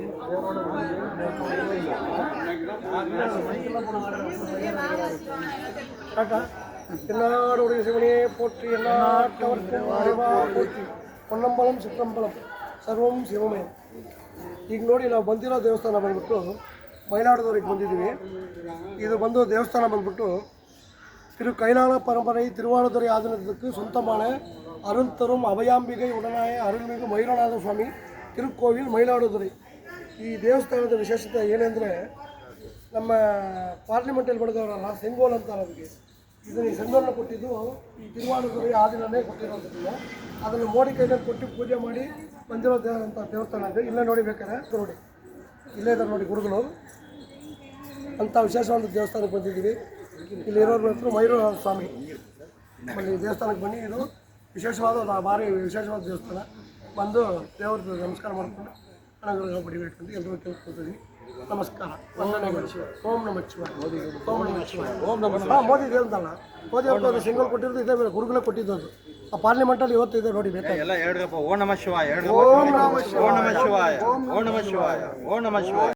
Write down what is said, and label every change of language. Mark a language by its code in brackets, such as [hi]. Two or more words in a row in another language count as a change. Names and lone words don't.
[ta] என்னாடுடைய சிவனையே போற்றி, எல்லாட்டவர்க்கும் அறிவா போற்றி, பொನ್ನம்பலம் சிற்றம்பலம் ಸರ್ವಂ ಶಿವಮಯ. [kn] ಈಗ ನೋಡಿ ನಾವು ಬಂದಿರೋ ದೇವಸ್ಥಾನ ಬಂದ್ಬಿಟ್ಟು ಮೈಲಾರದವರೆಗೆ ಬಂದಿದ್ದೀವಿ. ಇದು ಬಂದು ದೇವಸ್ಥಾನ ಬಂದ್ಬಿಟ್ಟು ಕೈಲಾಳ ಪರಂಪರೆ ತಿರುವಾಳದುறை ಆಧೀನದಕ್ಕೆ [ta] சொந்தமான அருள் தரும் அபயாம்பிகை உடனாய அருள்மிகு [kn] ಮೈಲಾರನಾಥ ಸ್ವಾಮಿ ತಿರುಕೋವಿಲ್ ಮೈಲಾರದುறை. ಈ ದೇವಸ್ಥಾನದ ವಿಶೇಷತೆ ಏನೆಂದರೆ, ನಮ್ಮ ಪಾರ್ಲಿಮೆಂಟಲ್ಲಿ ಬರೆದವರಲ್ಲ ಸೆಂಗೋಲ್ ಅಂತ ಅದಕ್ಕೆ, ಇದನ್ನು ಸೆಂಗೋಲನ್ನು ಕೊಟ್ಟಿದ್ದು ಈ ತಿರುವಾಳದುறை ಆಧೀನನೇ ಕೊಟ್ಟಿರೋದ್ರಿಂದ ಅದನ್ನು ಮೋಡಿ ಕೈಯಲ್ಲಿ ಕೊಟ್ಟು ಪೂಜೆ ಮಾಡಿ ಬಂದಿರೋ ಅಂತ ದೇವಸ್ಥಾನ ಇದೆ. ಇಲ್ಲೇ ನೋಡಿ ಬೇಕಾದ್ರೆ ನೋಡಿ, ಇಲ್ಲೇ ಇದ್ದಾರೆ ನೋಡಿ ಗುರುಗಳು ಅಂಥ ವಿಶೇಷವಾದ ದೇವಸ್ಥಾನಕ್ಕೆ ಬಂದಿದ್ದೀವಿ. ಇಲ್ಲಿ ಇರೋರ ಹತ್ರ ಮೈಲಾರನಾಥ ಸ್ವಾಮಿ ಅಲ್ಲಿ ದೇವಸ್ಥಾನಕ್ಕೆ ಬನ್ನಿ. ಇದು ವಿಶೇಷವಾದ ಭಾರಿ ವಿಶೇಷವಾದ ದೇವಸ್ಥಾನ. ಬಂದು ದೇವ್ರದ್ದು ನಮಸ್ಕಾರ ಮಾಡಿಕೊಂಡು ಅನುಗ್ರಹ ಪಡಿಬೇಕಂತ ಎಲ್ಲರೂ ಕೇಳ್ಕೊಳ್ತೀವಿ. ನಮಸ್ಕಾರ, ವಂದನೆಗಳು. [sa] ಓಂ ನಮಃ ಶಿವಾಯ. ಓಂ ನಮಃ ಶಿವಾಯ. ಓಂ ನಮಃ ಶಿವಾಯ. [kn] ಮೋದಿ ದೇವಸ್ಥಾನ, ಮೋದಿ ಅವ್ರದ್ದು ಸಿಂಗಲ್ ಕೊಟ್ಟಿರೋದು ಇದೇ ಬೇರೆ, ಗುರುಗಳೇ ಕೊಟ್ಟಿದ್ದು ಅದು. ಆ ಪಾರ್ಲಿಮೆಂಟಲ್ಲಿ ಇವತ್ತು ಇದೆ ನೋಡಿ ಬೇಕಾದ್ರೆ ಎಲ್ಲ ಹೇಳ್ರಪ್ಪ. [sa] ಓಂ ನಮಃ ಶಿವಾಯ. ಓಂ ನಮಃ ಶಿವಾಯ. ಓಂ ನಮಃ ಶಿವಾಯ. ಓಂ ನಮಃ ಶಿವಾಯ. ಓಂ ನಮಃ ಶಿವಾಯ.